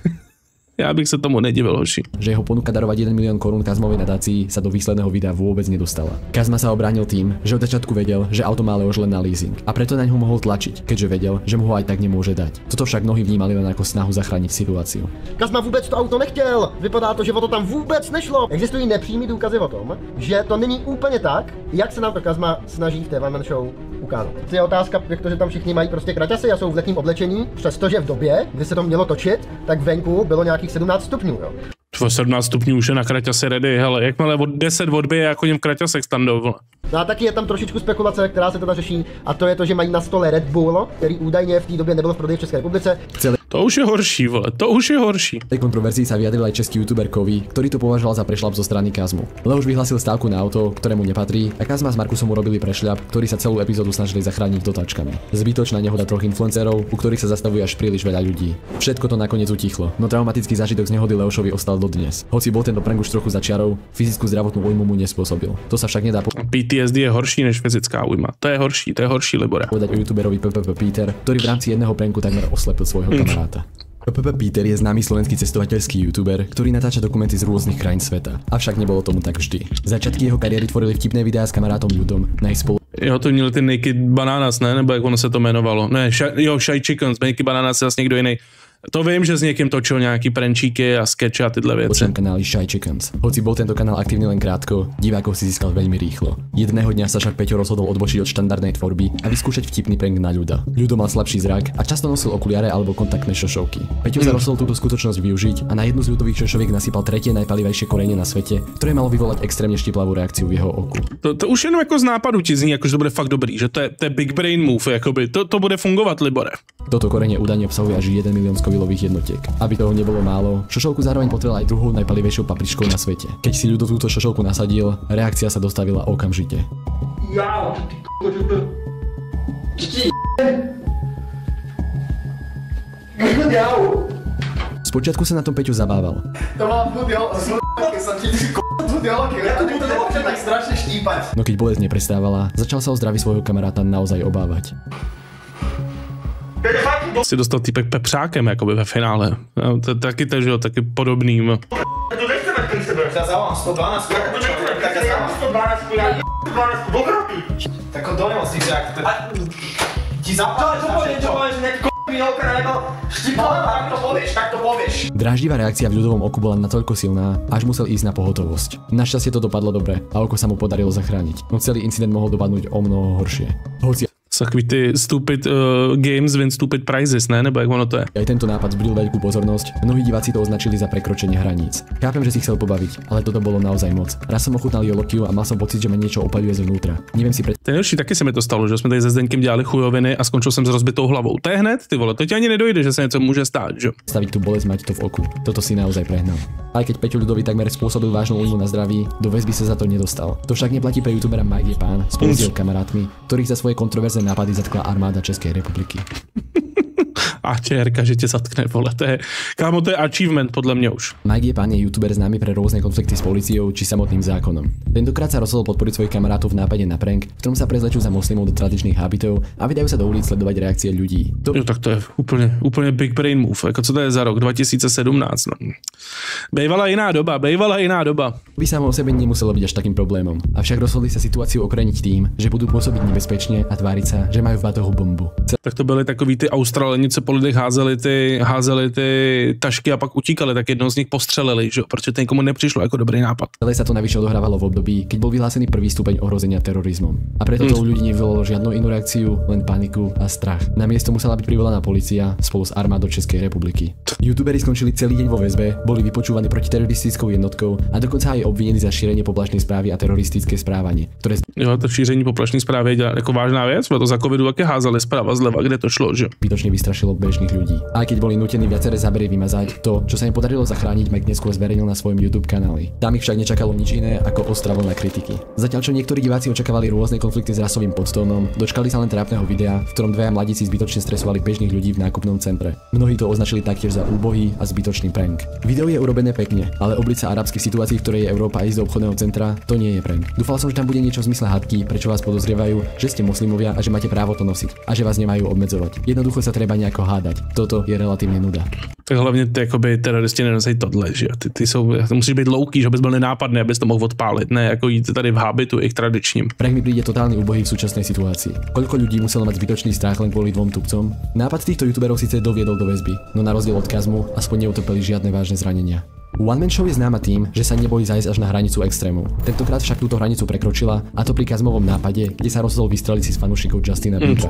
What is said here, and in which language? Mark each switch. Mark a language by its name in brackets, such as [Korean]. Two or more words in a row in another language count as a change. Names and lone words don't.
[Slovak] Ja bych sa tomu nedivil, hoši. Že jeho ponuka darovať 1 milión korún Kazmovej nadácii sa do výsledného videa vôbec nedostala. Kazma sa obránil tým, že od začiatku vedel, že auto má Leoš len na leasing a preto naň ho mohol tlačiť, keďže vedel, že mu ho aj tak nemôže dať. Toto však mnohí vnímali len ako snahu zachrániť situáciu. [Czech] Kazma vůbec to auto nechtěl. Vypadá to, že o to tam vůbec nešlo. Existují nepřímý důkazy o tom, že to není úplně tak, jak se nám to Kazma snaží v té [English] one-man show [Czech] ukázat. To je otázka, jak to, že tam všichni mají prostě kraťasy a jsou v letním oblečení, přestože v době, kdy se to mělo točit, tak venku bylo nějakých 17 stupňů, jo. 17 stupňů už je na kraťase ready, hele, jakmile od 10 odbije, jako něm kraťasek standou. No a taky je tam trošičku spekulace, která se teda řeší, a to je to, že mají na stole Red Bull, který údajně v té době nebyl v prodeji v České republice. To už je horší, vole, to už je horší. [Slovak] V tej kontroverzii sa vyjadril aj český youtuber Kovy, ktorý to považoval za prešľap zo strany Kazmu. Leoš vyhlásil stávku na auto, ktorému nepatrí, a Kazma s Markusom urobili prešľap, ktorý sa celú epizódu snažili zachrániť dotáčkami. Zbytočná nehoda troch influencerov, u ktorých sa zastavuje až príliš veľa ľudí. Všetko to nakoniec utichlo, no traumatický zážitok z nehody Leošovi ostal dodnes. Hoci bol tento prank už trochu za čiarou, fyzickú zdravotnú újmu mu nespôsobil. To sa však nedá [Czech] PTSD je horší než fyzická újma. To je horší, Libore. [Slovak] Povedať o youtuberovi PPP Peter, ktorý v rámci jedného pranku takmer oslepil svojho kamaráta. PPP Peter je známy slovenský cestovateľský youtuber, ktorý natáča dokumenty z rôznych krajín sveta. Avšak nebolo tomu tak vždy. Začiatky jeho kariéry tvorili vtipné videá s kamarátom Ľudom na ich spolu. [Czech] Jo, to měli ty Naked Bananas, ne? Nebo jak ono se to jmenovalo? Ne, Shy Chickens, Naked Bananas je zase někdo jiný. To vím, že s někým točil nějaký prančíky a skeče a tyhle věci. [Slovak] Počnem kanály Shy Chickens. Hoci bol tento kanál aktívny len krátko, divákov si získal veľmi rýchlo. Jedného dňa sa však Peťo rozhodol odbočiť od štandardnej tvorby a vyskúšať vtipný prank na Ľuda. Ľudo mal slabší zrak a často nosil okuliare alebo kontaktné šošovky. Peťo sa rozhodol túto skutočnosť využiť a na jednu z ľudových šošoviek nasypal tretie najpalivejšie korenie na svete, ktoré malo vyvolať extrémne štiplavú reakciu v jeho oku. [Czech] To už jenom jako z nápadu ti zní, jakože to bude fakt dobrý, že to je [English] big brain move, [Czech] jakoby. To bude fungovat, Libore. [Slovak] Toto korenie údajne obsahuje až 1 milión skovilových jednotiek. Aby toho nebolo málo, šošovku zároveň potrela aj druhou najpalivejšou papričkou na svete. Keď si Ľudo túto šošovku nasadil, reakcia sa dostavila okamžite. Spočiatku sa na tom Peťo zabával. [Czech] To má tak strašne štípať. [Slovak] No keď bolesť neprestávala, začal sa o zdraví svojho kamaráta naozaj obávať. [Czech] To je fakt Si dostal týpek pepřákem jakoby ve finále. No, to taky to, že jo, taky podobným. To nechceme k sebe. Já zavolám 112. Tak to nechceme, tak já zavolám 112, já 12 obratí. Tak to nemocníš, jak to... [Slovak] Ti zapáš, čo povieš, ne k***y nebo štipala, tak to povieš. Dráždivá reakcia v ľudovom oku bola natoľko silná, až musel ísť na pohotovosť. Našťastie to dopadlo dobre a oko sa mu podarilo zachrániť, no celý incident mohol dopadnúť o mnoho horšie. Hoci [Czech] Takový ty [English] stupid games win stupid prizes, [Czech] ne? Nebo jak ono to je? [Slovak] Aj tento nápad vzbudil veľkú pozornosť, mnohí diváci to označili za prekročenie hraníc. Chápem, že si chcel pobaviť, ale toto bolo naozaj moc. Raz som ochutnal jolokiu a mal som pocit, že ma niečo opaľuje zvnútra. Neviem si [Czech] Ten už taky se mi to stalo, že jsme tady se Zdeňkem dělali chujoviny a skončil jsem s rozbitou hlavou. To je hned, ty vole, to ti ani nedojde, že se něco může stát, že? [Slovak] Staviť tú bolesť, mať to v oku. Toto si naozaj prehnal. Aj keď Peťo Ľudový takmer spôsobil vážnu újmu na zdraví, do väzby sa za to nedostal. To však neplatí pre youtubera Mike Pán spolu s jeho kamarátmi, ktorých za svoje kontroverzné nápady zatkla armáda Českej republiky. [Czech] A čerka, že tě zatkne, vole, to je, kámo, to je achievement podle mě už. [Slovak] Mike Pán je youtuber známy pre rôzne konflikty s políciou či samotným zákonom. Tentokrát sa rozhodol podporiť svojich kamarátov v nápade na prank, v ktorom sa prezlečú za moslimov do tradičných habitov a vydajú sa do ulic sledovať reakcie ľudí. [Czech] Jo, tak to je úplně [English] big brain move, [Czech] jako co to je za rok 2017, no. Bejvala jiná doba. [Slovak] By samo o sebe nemuselo byť až takým problémom, avšak rozhodli sa situáciu okreniť tým, že budú pôsobiť nebezpečne a tváriť sa, že majú v batohu bombu. [Czech] Tak to byly takový ty Australani, co po lidech házeli ty tašky a pak utíkali, tak jednou z nich postřelili, že jo, protože to nikomu nepřišlo jako dobrý nápad. [Slovak] Celé sa to navyše odohrávalo v období, keď bol vyhlásený prvý stupeň ohrozenia terorizmom. A preto to u ľudí nevyvolalo žiadnu inú reakciu, len paniku a strach. Na miesto musela byť privolaná polícia spolu s armádou Českej republiky. Youtuberi skončili celý deň vo väzbe, boli vypočúvaní protiteroristickou jednotkou a dokonca aj obvinení za šírenie poplašnej správy a teroristické správanie, ktoré [Czech] Jo, to šíření poplašné správy je jako vážná věc, to za covidu také házali zprava zleva, kde to šlo, že? [Slovak] Zbytočne vystrašilo bežných ľudí. Aj keď boli nútení viaceré zábery vymazať, to, čo sa im podarilo zachrániť, Mike neskôr zverejnil na svojom YouTube kanáli. Tam ich však nečakalo nič iné ako ostrá vlna kritiky. Zatiaľ čo niektorí diváci očakávali rôzne konflikty s rasovým podtónom, dočkali sa len trápneho videa, v ktorom dvaja mladíci zbytočne stresovali bežných ľudí v nákupnom centre. Mnohí to označili taktiež za úbohý a zbytočný prank. Video je urobené pekne, ale obliť sa arabských situácií, v ktorej je Európa ísť do obchodného centra, to nie je prank. Dúfal som, že tam bude niečo v zmysle hádky, prečo vás podozrievajú, že ste moslimovia a že máte právo to nosiť a že vás nemajú obmedzovať. Jednoducho sa treba nejako hádať. Toto je relatívne nuda. [Czech] Tak hlavně ty jakoby teroristi nenosí tohle, že jo. Ty jsou, musíš být louký, že abys byl nenápadný, abys to mohl odpálit, ne jako jít tady v hábitu ich tradičním. [Slovak] Prank mi príde totálny úbohý v súčasnej situácii. Koľko ľudí muselo mať zbytočný strach len kvôli dvom tupcom? Nápad týchto youtuberov síce doviedol do väzby, no na rozdiel od Kazmu aspoň neutrpeli žiadne vážne zranenia. One Man Show je známa tým, že sa nebojí zájsť až na hranicu extrémov. Tentokrát však túto hranicu prekročila, a to pri Kazmovom nápade, kde sa rozhodol vystreliť si s fanúšikov Justina Biebera.